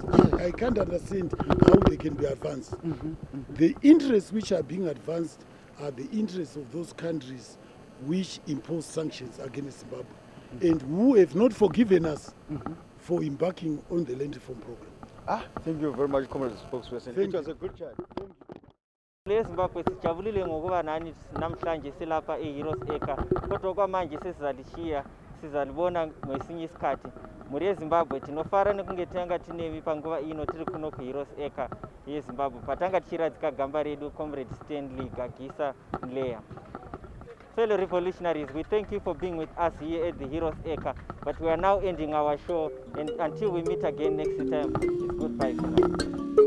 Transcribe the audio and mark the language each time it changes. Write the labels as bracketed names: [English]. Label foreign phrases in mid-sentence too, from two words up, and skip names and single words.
[English] I can't understand how they can be advanced. The interests which are being advanced are the interests of those countries which impose sanctions against Zimbabwe and who have not forgiven us for embarking on the land reform program. Thank you very much, Comrade Spokesperson. It was a good chat. Thank you. [North Ndebele] Zimbabwe sijabulile ngokuba nani namhlanje silapha eHeroes Acre kodwa kwamanje sesizalishiya sizalibona ngesinye isikhathi [Shona] muri eZimbabwe tinofara nekunge tanga tinemi panguva ino tiri kuno kuHeroes Acre yeZimbabwe patanga tichiradzika gamba redu Comrade Stanley Gagisa Nleya. Fellow revolutionaries, we thank you for being with us here at the Heroes Acre, but we are now ending our show, and until we meet again next time, it's goodbye for now.